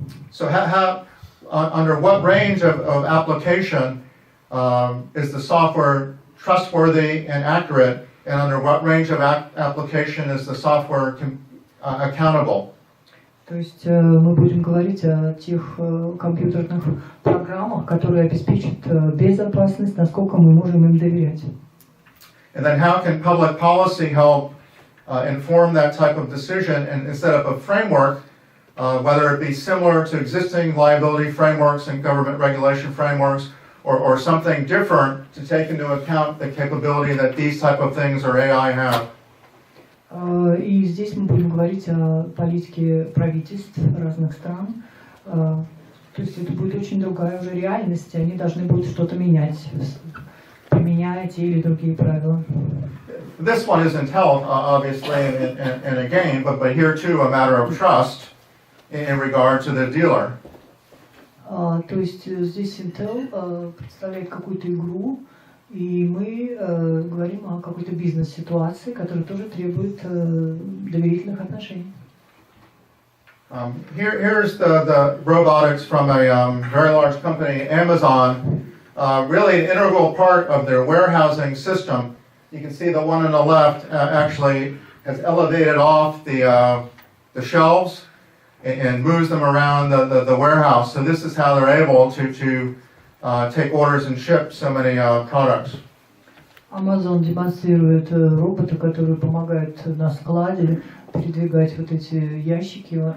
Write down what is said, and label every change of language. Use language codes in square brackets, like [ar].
[en] So under what range of application is the software trustworthy and accurate, and under what range of application is the software accountable? [ru] То есть мы будем говорить о тех компьютерных программах, которые обеспечат безопасность, насколько мы можем им доверять. [en] And then how can public policy help inform that type of decision and set up a framework, whether it be similar to existing liability frameworks and government regulation frameworks, or something different to take into account the capability that these type of things or AI have? [ru] И здесь мы будем говорить о политике правительств разных стран. То есть это будет очень другая уже реальность, и они должны будут что-то менять, применяя те или другие правила. [en] This one isn't held, obviously, in a game, but here too a matter of trust in regard to the dealer. [ru] То есть здесь Intel представляет какую-то игру, и мы говорим о какой-то бизнес-ситуации, которая тоже требует доверительных отношений. [en] Here's the robotics from a very large company, Amazon, really an integral part of their warehousing system. You can see the one on the left actually has elevated off the shelves, and moves them around the warehouse. So this is how they're able to take orders and ship so many products. [ru] Amazon демонстрирует робота, который помогает на складе передвигать вот эти ящики.